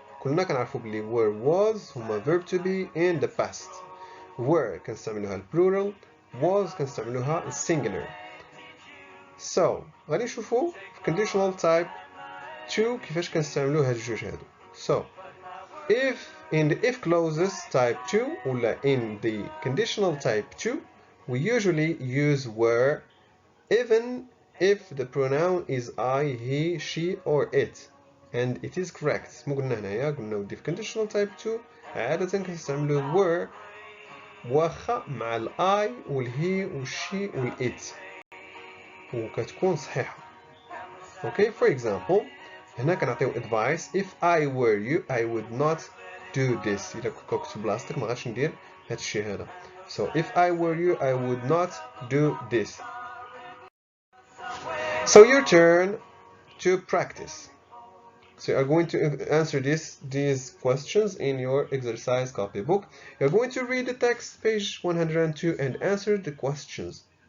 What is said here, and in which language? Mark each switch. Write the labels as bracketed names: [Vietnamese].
[Arabic] كلنا كنعرفوا بلي were was هما verb to be in the past. were كنستعملوها plural, was كنستعملوها singular. So غادي نشوفوا في conditional type 2 كيفاش كنستعملوا هاد الجوج هادو. [English] So if in the if clauses type 2 ولا in the conditional type 2 we usually use were even if the pronoun is I, he, she or it and it is correct. [Arabic] مو قلنا هنايا قلنا ودي في conditional type 2 عادة كنستعملوا were واخا مع ال I وال he وال she وال it وكتكون صحيحة. [English] Okay, for example [Arabic] هنا كنعطيو [English] advice if I were you I would not do this. [Arabic] إلا كنت بلاصتك ما غاديش ندير هاد الشي هذا. [English] So if I were you I would not do this. So your turn to practice. So you are going to answer these questions in your exercise copybook. You are going to read the text, page 102, and answer the questions.